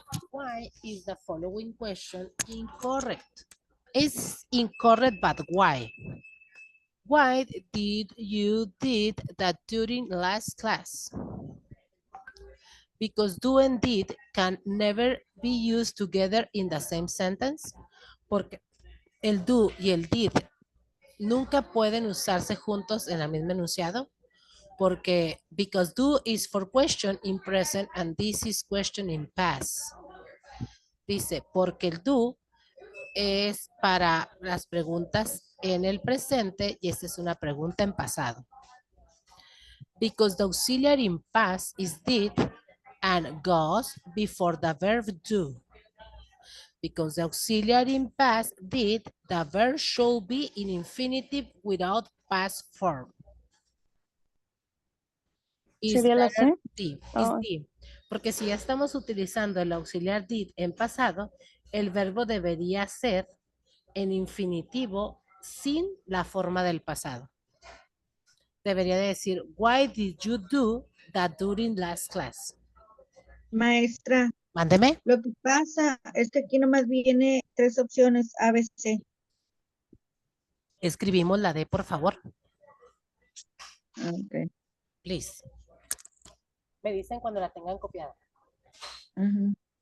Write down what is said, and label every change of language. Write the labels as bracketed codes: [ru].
[en] Why is the following question incorrect? It's incorrect, but why? Why did you did that during last class? Because do and did can never be used together in the same sentence. [es] Porque el do y el did nunca pueden usarse juntos en el mismo enunciado. [en] Porque because do is for question in present and this is question in past. [es] Dice, porque el do es para las preguntas en el presente y esta es una pregunta en pasado. [en] Because the auxiliary in past is did and goes before the verb do. Because the auxiliary in past did, the verb should be in infinitive without past form. [es] ¿Sería la C? [en] Did, Oh. is did. [es] Porque si ya estamos utilizando el auxiliar did en pasado, el verbo debería ser en infinitivo sin la forma del pasado. Debería de decir, [en] why did you do that during last class? [es] Maestra, Mándeme. lo que pasa es que aquí nomás viene 3 opciones, A, B, C. Escribimos la D, por favor. Okay. [en] Please. [es] Me dicen cuando la tengan copiada. Ajá.